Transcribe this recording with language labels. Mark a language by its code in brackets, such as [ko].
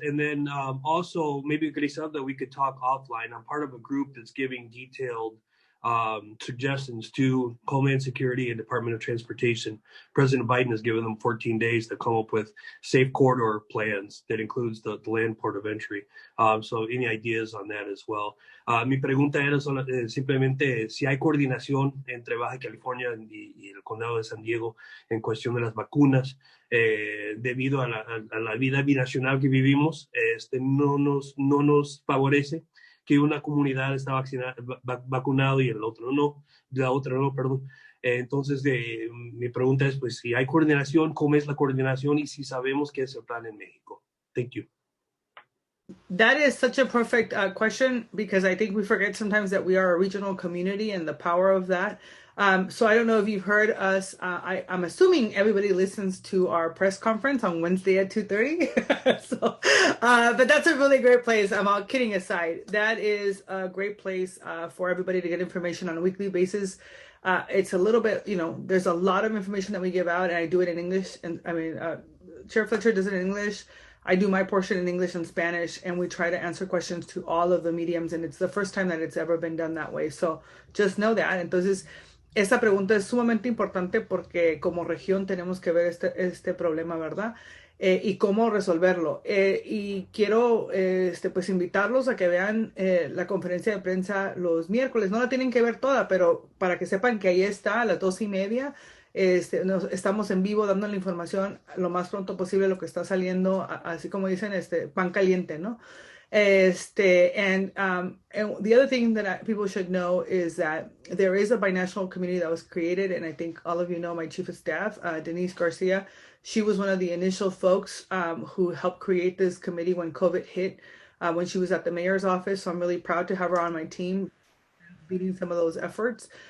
[en] And then also maybe Griselda, we could talk offline. I'm part of a group that's giving detailed suggestions to Homeland Security and Department of Transportation. President Biden has given them 14 days to come up with safe corridor plans that includes the land port of entry. So any ideas on that as well? [es] Mi pregunta era simplemente si hay coordinación entre Baja California y el Condado de San Diego en cuestión de las vacunas. Debido a la vida binacional que vivimos, no nos favorece que una comunidad está vacunado y la otra no, perdón. Entonces, mi pregunta es, pues, si hay coordinación, ¿cómo es la coordinación? Y si sabemos qué es el plan en México. [en] Thank you. That is such a perfect question, because I think we forget sometimes that we are a regional community and the power of that. So I don't know if you've heard us. I'm assuming everybody listens to our press conference on Wednesday at 2:30. But that's a really great place. I'm all kidding aside. That is a great place for everybody to get information on a weekly basis. It's a little bit, there's a lot of information that we give out, and I do it in English. And Chair Fletcher does it in English. I do my portion in English and Spanish, and we try to answer questions to all of the mediums, and it's the first time that it's ever been done that way. So just know that. [es] Entonces, esta pregunta es sumamente importante porque como región tenemos que ver este problema, ¿verdad? Y cómo resolverlo. Y quiero pues invitarlos a que vean la conferencia de prensa los miércoles. No la tienen que ver toda, pero para que sepan que ahí está a las 2:30. Estamos en vivo dando la información lo más pronto posible, lo que está saliendo, así como dicen, pan caliente, ¿no? [en] And the other thing that people should know is that there is a binational committee that was created, and I think all of you know my chief of staff, Denise Garcia. She was one of the initial folks who helped create this committee when COVID hit, when she was at the mayor's office. So I'm really proud to have her on my team, leading some of those efforts.